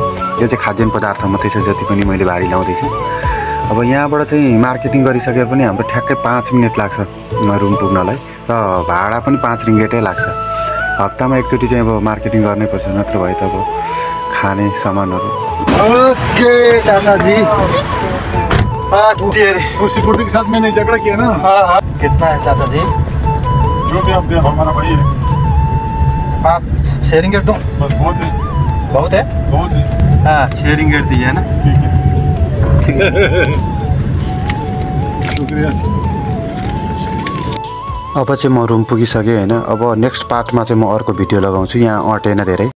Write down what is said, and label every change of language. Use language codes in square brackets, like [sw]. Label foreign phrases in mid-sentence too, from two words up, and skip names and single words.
[ne] यो चाहिँ खाद्यान्न पदार्थ मात्रै छ जति पनि मैले भारी लाउँदैछु। अब यहाँबाट चाहिँ मार्केटिङ गरिसकेर पनि हाम्रो ठ्याक्कै 5 मिनेट लाग्छ रुम पुग्नलाई र भाडा पनि 5 रिङ्गेटै लाग्छ। हप्तामा एकचोटि चाहिँ अब मार्केटिङ गर्नै पर्छ, नत्र भए त अब खाने सामानहरू। [hi] ओके चाचा जी, तेरे उसी बुढ़ी के साथ मैंने झगड़ा किया ना। हाँ कितना है चाचा जी? जो भी आप दे हमारा भाई है। 6 रिंगेट दूँ? बस बहुत है। बहुत है? बहुत है। हाँ 6 रिंगेट दिए है ना। ठीक है। शुक्रिया। [ne] अब चाहिँ म रुम पुगिसकेँ हैन। अब नेक्स्ट पार्टमा चाहिँ म अर्को भिडियो लगाउँछु। यहाँ अटेन धेरै।